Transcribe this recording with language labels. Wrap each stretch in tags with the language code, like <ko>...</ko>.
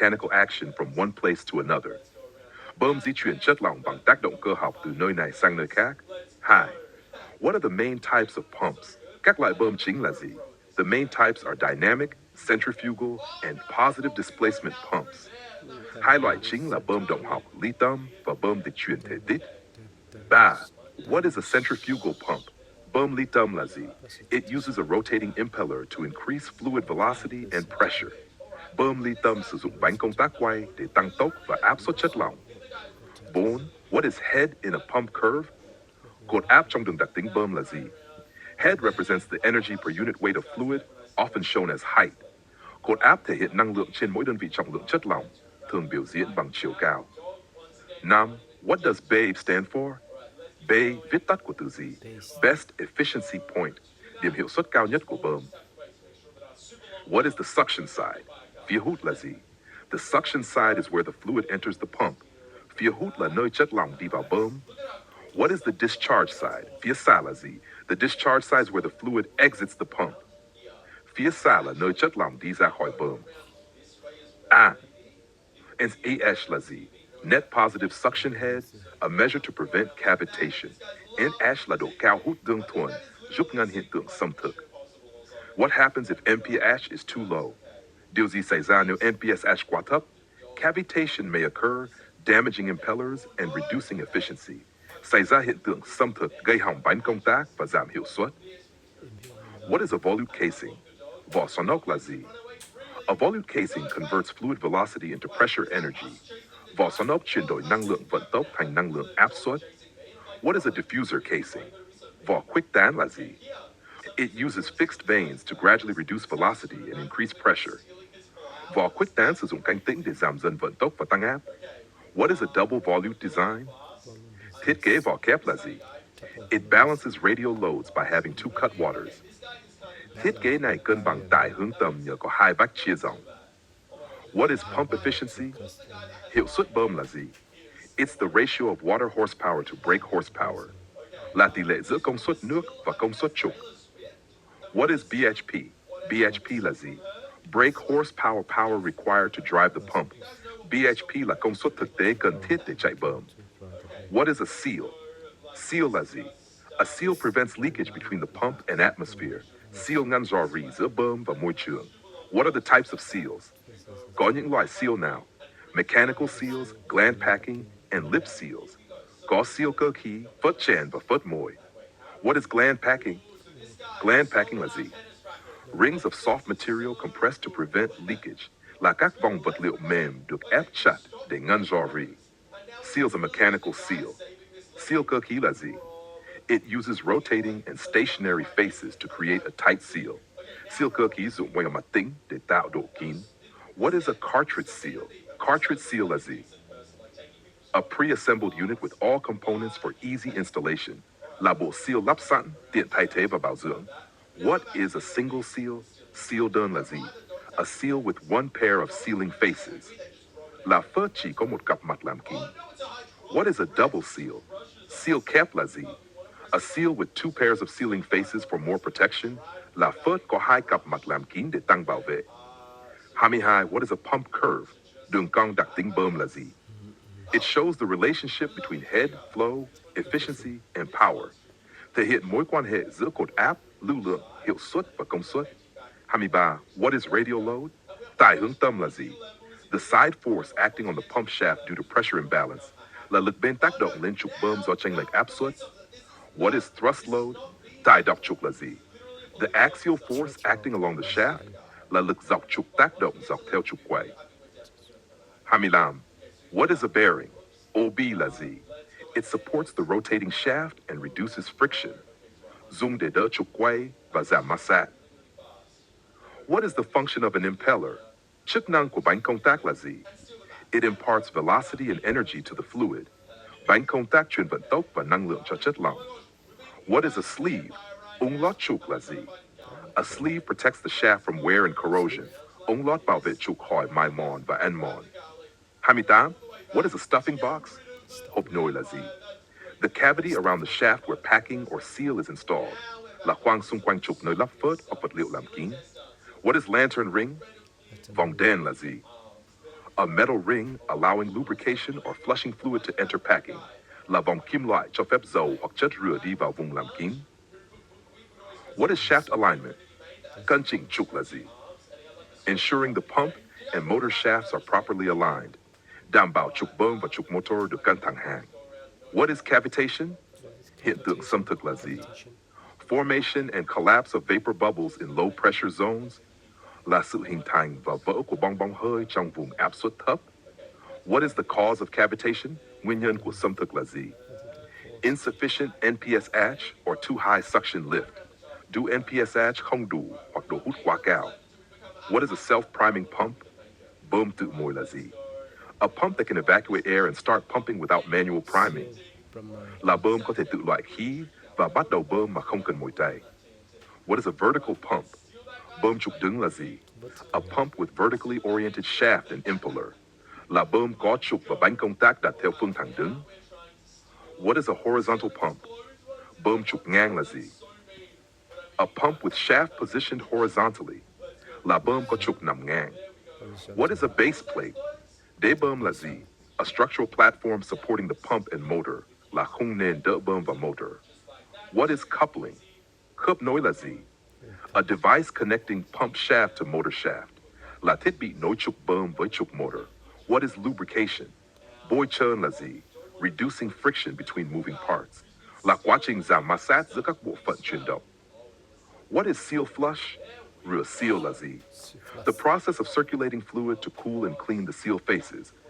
<en>mechanical action from one place to another.</en> <vi>Bơm di chuyển chất lỏng bằng tác động cơ học từ nơi này sang nơi khác.</vi> <en>2. What are the main types of pumps?</en> <vi>Các loại bơm chính là gì?</vi> <en>The main types are dynamic, centrifugal, and positive displacement pumps.</en> <vi>Hai loại chính là bơm động học ly tâm và bơm dịch chuyển thể tích.</vi> <en>3. What is a centrifugal pump?</en> <vi>Bơm ly tâm là gì?</vi> <en>It uses a rotating impeller to increase fluid velocity and pressure.</en> <vi>Bơm ly tâm sử dụng bánh công tác quay để tăng tốc và áp suất chất lỏng.</vi> <en>4. What is head in a pump curve?</en> <vi>Cột áp trong đường đặc tính bơm là gì?</vi> <en>Head represents the energy per unit weight of fluid, often shown as height.</en> <vi>Cột áp thể hiện năng lượng trên mỗi đơn vị trọng lượng chất lỏng, thường biểu diễn bằng chiều cao.</vi> <en>5. What does BAVE stand for?</en> <vi>BAVE viết tắt của từ gì?</vi> <en>Best Efficiency Point,</en> <vi>điểm hiệu suất cao nhất của bơm.</vi> <en>What is the suction side?</en> <vi>Phía hút là gì?</vi> <en>The suction side is where the fluid enters the pump.</en> <vi>Phía hút là nơi chất lỏng đi vào bơm.</vi> <en>What is the discharge side?</en> <vi>Phía xa là gì?</vi> <en>The discharge side is where the fluid exits the pump.</en> <vi>Phía xa là nơi chất lỏng đi ra khỏi bơm. NaH là gì?</vi> <en>Net positive suction head, a measure to prevent cavitation.</en> <vi>NaH là độ cao hút tương thuần, giúp ngăn hiện tượng xâm thực.</vi> <en>What happens if NPH is too low?</en> <vi>Điều gì xảy ra nếu NPSH quá thấp?</vi> <en>Cavitation may occur, damaging impellers and reducing efficiency.</en> <vi>Xảy ra hiện tượng xâm thực gây hỏng bánh công tác và giảm hiệu suất.</vi> <en>What is a volute casing?</en> <vi>Vỏ xoắn ốc là gì?</vi> <en>A volute casing converts fluid velocity into pressure energy.</en> <vi>Vỏ xoắn ốc chuyển đổi năng lượng vận tốc thành năng lượng áp suất.</vi> <en>What is a diffuser casing?</en> <vi>Vỏ khuếch tán là gì?</vi> <en>It uses fixed vanes to gradually reduce velocity and increase pressure.</en> <vi>Vỏ khuếch tán sử dụng cánh tĩnh để giảm dần vận tốc và tăng áp.</vi> <en>What is a double volute design?</en> <vi>Thiết kế vỏ kép là gì?</vi> <en>It balances radial loads by having two cutwaters.</en> <vi>Thiết kế này cân bằng tải hướng tầm nhờ có hai vách chia dòng.</vi> <en>What is pump efficiency?</en> <vi>Hiệu suất bơm là gì?</vi> <en>It's the ratio of water horsepower to brake horsepower.</en> <vi>Là tỷ lệ giữa công suất nước và công suất trục.</vi> <en>What is BHP?</en> <vi>BHP là gì?</vi> <en>Brake horsepower power required to drive the pump.</en> <vi>BHP là công suất thực tế cần thiết để chạy bơm.</vi> <en>What is a seal?</en> <vi>Seal là gì?</vi> <en>A seal prevents leakage between the pump and atmosphere.</en> <vi>Seal ngăn rò rỉ giữa bơm và môi trường.</vi> <en>What are the types of seals?</en> <vi>Có những loại seal nào?</vi> <en>Mechanical seals, gland packing, and lip seals.</en> <vi>Có seal cơ khí, phớt chèn và phớt mồi.</vi> <en>What is gland packing?</en> <vi>Gland packing là gì?</vi> <en>Rings of soft material compressed to prevent leakage,</en> <vi>là các vòng vật liệu mềm được ép chặt để ngăn rò rỉ.</vi> <en>Seal's a mechanical seal.</en> <vi>Seal cơ khí là gì?</vi> <en>It uses rotating and stationary faces to create a tight seal.</en> <vi>Seal cơ khí dùng quay mặt tĩnh để tạo độ kín.</vi> <en>What is a cartridge seal?</en> <vi>Cartridge seal là gì?</vi> <en>A pre-assembled unit with all components for easy installation.</en> <vi>Là bộ seal lắp sẵn, tiện thay thế và bảo dưỡng.</vi> <en>What is a single seal?</en> <vi>Seal đơn là gì?</vi> <en>A seal with one pair of sealing faces.</en> <vi>Là phớt chỉ có một cặp mặt làm kín.</vi> <en>What is a double seal?</en> <vi>Seal kép là gì?</vi> <en>A seal with two pairs of sealing faces for more protection.</en> <vi>Là phớt có hai cặp mặt làm kín để tăng bảo vệ. 22.</vi> <en>What is a pump curve?</en> <vi>Đường cong đặc tính bơm là gì?</vi> <en>It shows the relationship between head, flow, efficiency, and power.</en> <vi>Thể hiện mối quan hệ giữa cột áp, lưu lượng, hiệu suất và công suất.</vi> <en>23. What is radial load?</en> <vi>Tải hướng tâm là gì?</vi> <en>The side force acting on the pump shaft due to pressure imbalance.</en> <vi>Là lực bên tác động lên trục bơm do chênh lệch áp suất.</vi> <en>What is thrust load?</en> <vi>Tải dọc trục là gì?</vi> <en>The axial force acting along the shaft.</en> <vi>Là lực dọc trục tác động dọc theo trục quay.</vi> <en>25. What is a bearing?</en> <vi>OB là gì?</vi> <en>It supports the rotating shaft and reduces friction.</en> <vi>Dùng để đỡ trục quay và giảm ma sát.</vi> <en>What is the function of an impeller?</en> <vi>Chức năng của bánh công tác là gì?</vi> <en>It imparts velocity and energy to the fluid.</en> <vi>Bánh công tác truyền vận tốc và năng lượng cho chất lỏng.</vi> <en>What is a sleeve?</en> <vi>Ống lót trục là gì?</vi> <en>A sleeve protects the shaft from wear and corrosion.</en> <vi>Ống lót bảo vệ trục khỏi mài mòn và ăn mòn.</vi> <en>28. What is a stuffing box?</en> <vi>Hộp nồi là gì?</vi> <en>The cavity around the shaft where packing or seal is installed.</en> <vi>Là khoang xung quanh trục nơi lắp phớt hoặc vật liệu làm kín.</vi> <en>What is lantern ring?</en> <vi>Vòng đèn là gì?</vi> <en>A metal ring allowing lubrication or flushing fluid to enter packing.</en> <vi>Là vòng kim loại cho phép dầu hoặc chất rửa đi vào vùng làm kín.</vi> <en>What is shaft alignment?</en> <vi>Cân chỉnh trục là gì?</vi> <en>Ensuring the pump and motor shafts are properly aligned.</en> <vi>Đảm bảo trục bơm và trục motor được cân thẳng hàng.</vi> <en>What is cavitation?</en> <vi>Hiện tượng xâm thực là gì?</vi> <en>Formation and collapse of vapor bubbles in low pressure zones</en> <vi>là sự hình thành và vỡ của bong bóng hơi trong vùng áp suất thấp.</vi> <en>What is the cause of cavitation?</en> <vi>Nguyên nhân của xâm thực là gì?</vi> <en>Insufficient NPSH or too high suction lift.</en> <vi>Do NPSH không đủ hoặc độ hút quá cao.</vi> <en>What is a self-priming pump?</en> <vi>Bơm tự mồi là gì?</vi> <en>A pump that can evacuate air and start pumping without manual priming.</en> <vi>Là bơm có thể tự loại khí và bắt đầu bơm mà không cần mồi tay.</vi> <en>What is a vertical pump?</en> <vi>Bơm trục đứng là gì?</vi> <en>A pump with vertically oriented shaft and impeller.</en> <vi>Là bơm có trục và bánh công tác đặt theo phương thẳng đứng.</vi> <en>What is a horizontal pump?</en> <vi>Bơm trục ngang là gì?</vi> <en>A pump with shaft positioned horizontally.</en> <vi>Là bơm có trục nằm ngang.</vi> <en>What is a base plate?</en> <vi>Đế bơm là gì?</vi> <en>A structural platform supporting the pump and motor.</en> <vi>Là khung nền đỡ bơm và motor.</vi> <en>What is coupling?</en> <vi>Khớp nối là gì?</vi> <en>A device connecting pump shaft to motor shaft.</en> <vi>Là thiết bị nối trục bơm với trục motor.</vi> <en>What is lubrication?</en> <vi>Bôi trơn là gì?</vi> <en>Reducing friction between moving parts.</en> <vi>Là quá trình giảm ma sát giữa các bộ phận chuyển động.</vi> <en>What is seal flush?</en> <vi>Rửa seal là gì?</vi> <en>The process of circulating fluid to cool and clean the seal faces.</en>